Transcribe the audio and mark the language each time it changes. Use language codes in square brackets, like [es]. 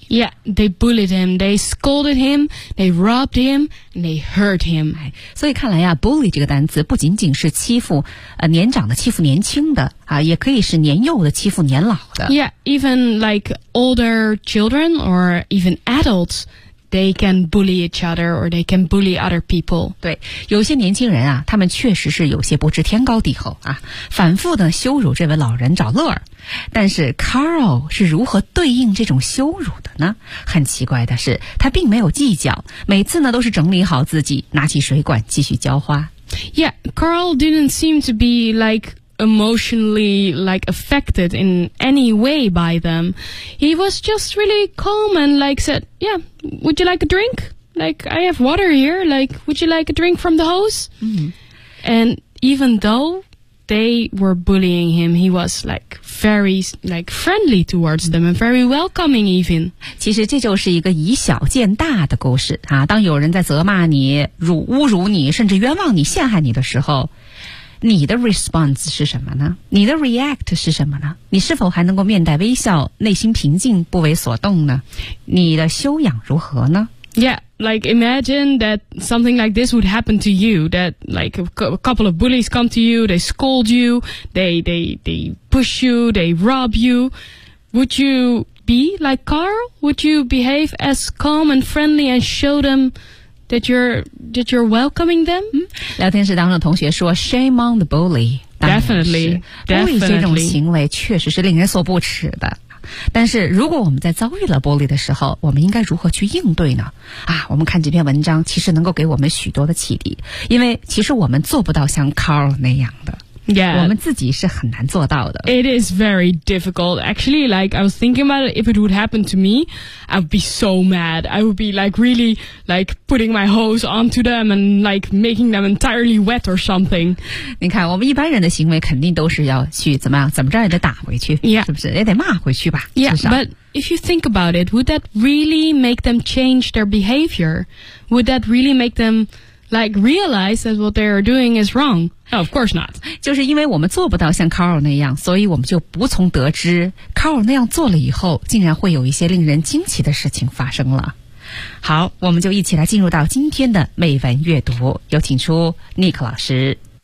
[en] Yeah, they bullied him, they scolded him, they robbed him, and they hurt him. [zh] 所以看来呀 bully 这个单词不仅仅是欺负年长的欺负年轻的啊，也可以是年幼的欺负年老的。 [en] Yeah, even like older children or even adults, they can bully each other or they can bully other people. [zh] 对，有些年轻人啊，他们确实是有些不知天高地厚啊，反复的羞辱这位老人找乐儿。但是 Carl 是如何对应这种羞辱的呢？很奇怪的是，他并没有计较，每次呢都是整理好自己，拿起水管继续浇花。 [en] Yeah, Carl didn't seem to be like emotionally like affected in any way by them. He was just really calm and like said, "Yeah, would you like a drink? Like I have water here. Like would you like a drink from the hose?" And even though they were bullying him, he was like. Very like friendly towards them, and very welcoming even. [zh] 其实这就是一个以小见大的故事啊。当有人在责骂你、侮辱你、甚至冤枉你、陷害你的时候，你的 response 是什么呢？你的 react 是什么呢？你是否还能够面带微笑、内心平静、不为所动呢？你的修养如何呢？ [en] Yeah, like imagine that something like this would happen to you. That like a couple of bullies come to you, they scold you, they push you, they rob you. Would you be like Carl? Would you behave as calm and friendly and show them that you're welcoming them? [zh] 聊天室当中的同学说 [en] shame on the bully. Definitely, definitely. [zh] Bully 这种行为确实是令人所不齿的。但是如果我们在遭遇了 bully 的时候，我们应该如何去应对呢？啊，我们看这篇文章其实能够给我们许多的启迪，因为其实我们做不到像 Carl 那样的。 [en] Yeah. [zh] 我们自己是很难做到的。 [en] It is very difficult. Actually, like, I was thinking about it, if it would happen to me, I would be so mad. I would be, like, really, like, putting my hose onto them and, like, making them entirely wet or something. [zh] 你看，我们一般人的行为肯定都是要去怎么样，怎么着也得打回去。 [en] Yeah. [zh] 是不是？也得骂回去吧。 [en] Yeah, [zh] 至少。 [en] But if you think about it, would that really make them change their behavior? Would that really make them... Like, realize that what they're doing is wrong. No, of course not. [zh] 就是因为我们做不到像 Carl 那样，所以我们就无从得知 Carl 那样做了以后，竟然会有一些令人惊奇的事情发生了。好，我们就一起来进入到今天的美文阅读，有请出 Nick 老师。